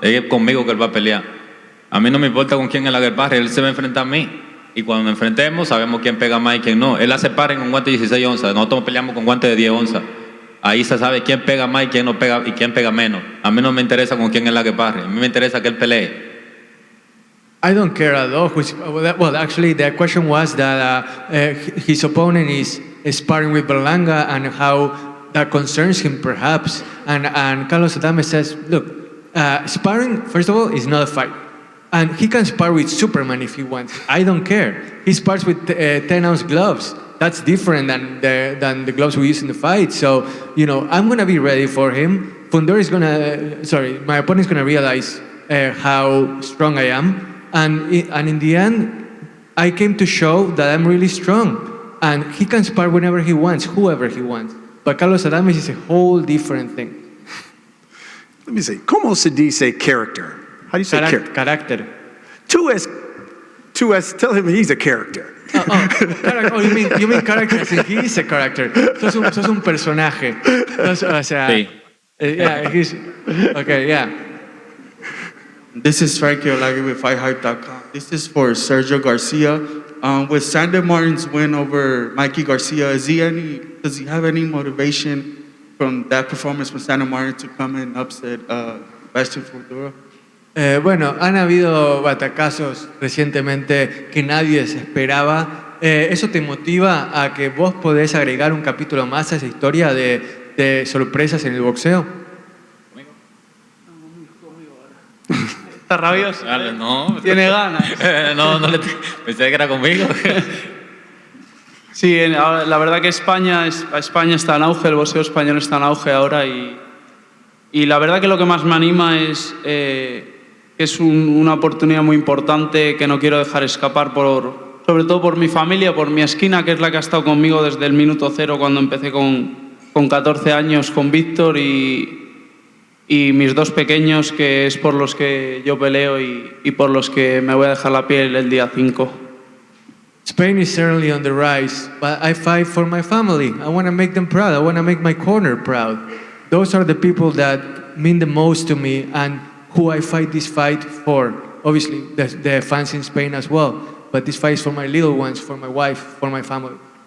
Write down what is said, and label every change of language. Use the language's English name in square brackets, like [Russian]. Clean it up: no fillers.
[Spanish] Es conmigo que él va a pelear. A mí no me importa con quién él haga el sparring, él se va a enfrentar a mí. Y cuando nos enfrentemos, sabemos quién pega más y quién no. Él hace sparring con guante de 16 onzas, nosotros peleamos con guante de 10 onzas. Ahí se sabe quién pega más y quién no pega y quién pega menos. A mí no me interesa con quién él haga sparring, a mí me interesa que él pelee. [English] I don't care at all. Well, actually, the question was that his opponent is sparring with Berlanga and how that concerns him, perhaps. And Carlos Adames says, look, sparring, first of all, is not a fight. And he can spar with Superman if he wants. I don't care. He spars with 10-ounce gloves. That's different than the gloves we use in the fight. So, you know, I'm going to be ready for him. Fundora is going to, my opponent is going to realize how strong I am. And in the end, I came to show that I'm really strong. And he can spar whenever he wants, whoever he wants. But Carlos Adames is a whole different thing. Let me say, [Spanish] ¿cómo se dice [English] character? How do you say character? [Spanish] Carácter. [English] 2S, tell him he's a character. Oh, you mean character as in he is a character. [Spanish] Sos un personaje. O sea, sí. [English] Yeah, he's, okay, yeah. This is Frankie Olagi with FightHype.com. This is for Sergio Garcia. With Sandor Martin's win over Mikey Garcia, does he have any motivation from that performance from Sandor Martin to come and upset Sebastian Fundora? [Spanish] Bueno, han habido batacazos recientemente que nadie se esperaba. ¿Eso te motiva a que vos podés agregar un capítulo más a esa historia de sorpresas en el boxeo? Está rabioso. Dale, no. Tiene ganas. No, pensé que era conmigo. Sí, la verdad que España está en auge, el boxeo español está en auge ahora y la verdad que lo que más me anima es que es una oportunidad muy importante que no quiero dejar escapar sobre todo por mi familia, por mi esquina, que es la que ha estado conmigo desde el minuto cero cuando empecé con 14 años con Víctor y mis dos pequeños, que es por los que yo peleo y por los que me voy a dejar la piel el día 5. [English] Spain is certainly on the rise, but I fight for my family. I want to make them proud. I want to make my corner proud. Those are the people that mean the most to me and who I fight this fight for. Obviously, the fans in Spain as well, but this fight is for my little ones, for my wife, for my family.